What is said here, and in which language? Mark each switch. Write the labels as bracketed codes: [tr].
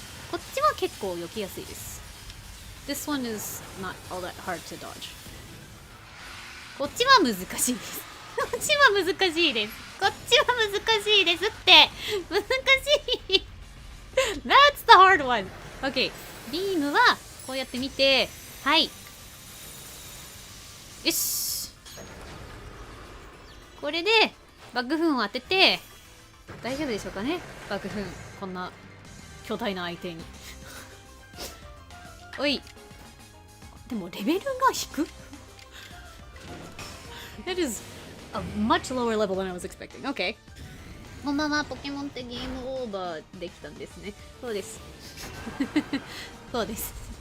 [ja] こっちは結構避けやすいです。 [en] This one is not all that hard to dodge. [ja] こっちは難しいです。こっちは難しいです。こっちは難しいですって。難しい。 [en] That's the hard one. OK。 [ja] ビームはこうやって見て、はい。よし。これで爆風を当てて、大丈夫でしょうかね？爆風。こんな巨大な相手に。おい。でもレベルが低く？ [en] That is a much lower level than I was expecting. Okay. [ja] このままポケモンってゲームオーバーできたんですね。そうです。そうです。